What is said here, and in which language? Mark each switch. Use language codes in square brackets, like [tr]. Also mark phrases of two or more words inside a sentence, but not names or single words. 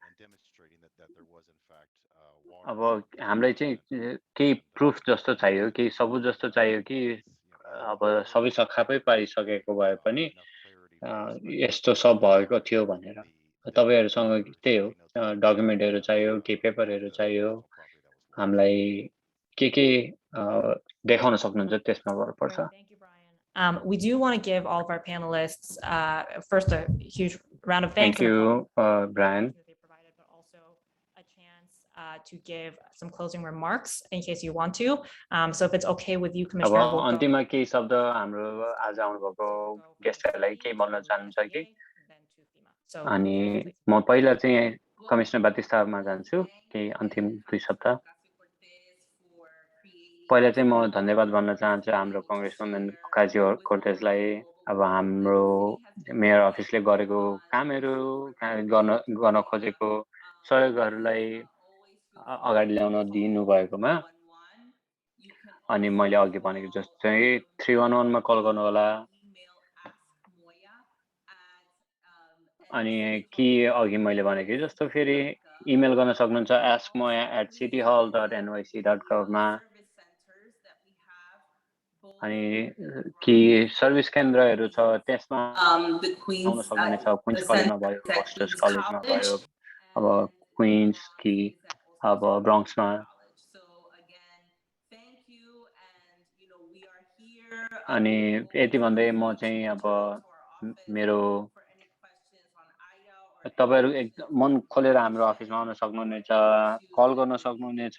[ne] अब हामीलाई चाहिँ केही प्रुफ जस्तो चाहियो केही सबुत जस्तो चाहियो कि अब सबै सखापै पारिसकेको भए पनि यस्तो सब भएको थियो भनेर तपाईहरुसँग त्यही हो डकुमेन्टहरु चाहियो के पेपरहरु चाहियो हामीलाई के देखाउन सक्नुहुन्छ त्यसमा भर पर्छ [en] Thank you, Brian. We do want to give all of our panelists first a huge round of thanks. Thank you, Brian. They provided, but also a chance to give some closing remarks in case you want to. So if it's okay with you, Commissioner. [ne] अब अन्तिममा केही शब्द हाम्रो आज आउनुभएको गेस्टहरुलाई केही भन्न चाहनुहुन्छ कि अनि म पहिला चाहिँ कमिसनर बातिस्तामा जान्छु केही अन्तिम 2 शब्द पहिला चाहिँ म धन्यवाद भन्न चाहन्छु हाम्रो कांग्रेसवुमन ओकाजियो कोर्टेजलाई अब हाम्रो [en] mayor officeले [ne] गरेको कामहरु गर्न खोजेको सहयोगहरुलाई अगाडि ल्याउन दिनु भएकोमा अनि मैले अघि भनेको जस्तै 311 मा कल गर्नु होला अनि कि अघि मैले भनेको जस्तो फेरि इमेल गर्न सक्नुहुन्छ askmoya@cityhall.nyc.gov मा अनि कि सर्भिस केन्द्रहरु छ त्यसमा आउन सक्नुहुनेछ क्वीन्स कलेजमा भयो हस्टर्स कलेजमा भयो अब क्वीन्स कि अब ब्रोंक्समा अनि यति भन्दै म चाहिँ अब मेरो तपाईहरु एकदम मन खोलेर हाम्रो अफिसमा आउन सक्नुहुनेछ, कल गर्न सक्नुहुनेछ।